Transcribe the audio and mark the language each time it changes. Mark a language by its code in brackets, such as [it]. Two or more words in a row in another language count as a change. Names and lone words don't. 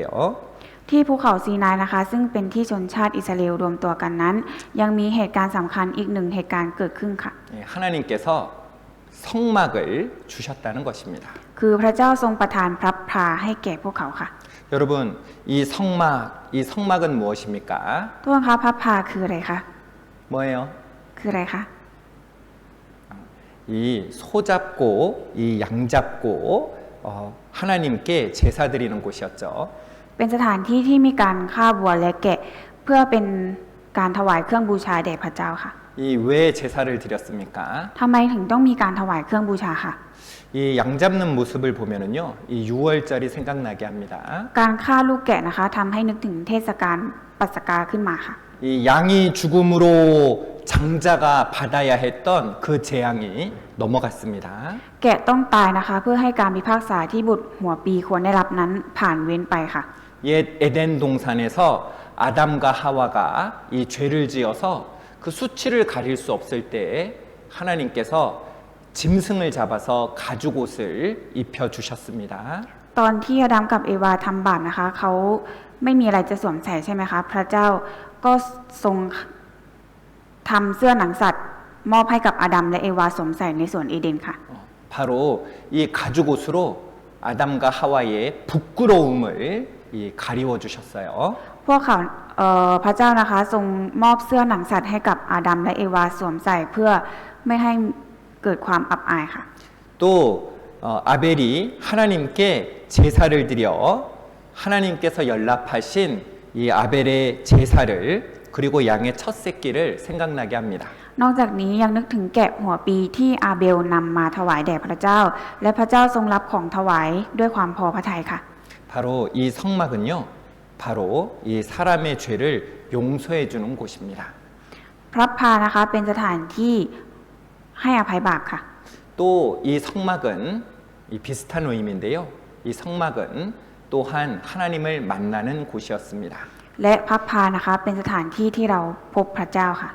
[th] ที่ภูเขาซีนายนะคะซึ่งเป็นที่ชนชาติอิสราเอลรวมตัวกันนั้น ยังมีเหตุการณ์สำคัญอีกหนึ่งเหตุการณ์เกิดขึ้นค่ะ [ko] 하나님께서 성막을 주셨다는 것입니다. [th] คือพระเจ้าทรงประทานพระพราให้แก่พวกเขาค่ะ [ko] 여러분, 이 성막은 무엇입니까? [th] ทุกคนคะพระพราคืออะไรคะ [ko] 뭐예요? [th] คืออะไรคะ [ko] 이 소잡고 이 양잡고 하나님께 제사 드리는 곳이었죠. [th] เป็นสถานที่ที่มีการฆ่าวัวและแกะเพื่อเป็นการถวายเครื่องบูชาแด่พระเจ้าค่ะ [ko] 이 왜 제사를 드렸습니까? [th] ทำไมถึงต้องมีการถวายเครื่องบูชาค่ะ [ko] 이 양 잡는 모습을 보면은요, 이 6월절이 생각나게 합니다. [th] การฆ่าลูกแกะนะคะทำให้นึกถึงเทศกาลปัสกาขึ้นมาค่ะ [ko] 이 양이 죽음으로 장자가 받아야 했던 그 재앙이 넘어갔습니다. [th] แกะต้องตายนะคะเพื่อให้การพิพากษาที่บุตรหัวปีควรได้รับนั้นผ่านเว้นไปค่ะ [ko] 옛 에덴 동산에서 아담과 하와가 이 죄를 지어서 그 수치를 가릴 수 없을 때 하나님께서 짐승을 잡아서 가죽옷을 입혀 주셨습니다. [th] ตอนที่อาดัมกับเอวาทำบาปนะคะเขาไม่มีอะไรจะสวมใส่ใช่ไหมคะพระเจ้าก็ทรงทำเสื้อหนังสัตว์มอบให้กับอาดัมและเอวาสวมใส่ในสวนเอเดนค่ะ [ko] 바로 이 가죽옷으로 아담과 하와의 부끄러움을 이 가리워 주셨어요. [th] พวกเขาพระเจ้านะคะทรงมอบเสื้อหนังสัตว์ให้กับอาดัมและเอวาสวมใส่เพื่อไม่ให้เกิดความอับอายค่ะ [ko] 또 아벨이 하나님께 제사를 드려 하나님께서 연락하신 이 아벨의 제사를 그리고 양의 첫 새끼를 생각나게 합니다. [th] นอกจากนี้ยังนึกถึงแกะหัวปีที่อาเบลนำมาถวายแด่พระเจ้า และพระเจ้าทรงรับของถวายด้วยความพอพระทัยค่ะ [ko] 바로 이 성막은요, 바로 이 사람의 죄를 용서해 주는 곳입니다. [th] พระพานะคะเป็นสถานที่ให้อภัยบาปค่ะ [ko] 또 이 성막은 이 비슷한 의미인데요. 이 성막은 또한 하나님을 만나는 곳이었습니다. [th] และพระพานะคะเป็นสถานที่ที่เราพบพระเจ้าค่ะ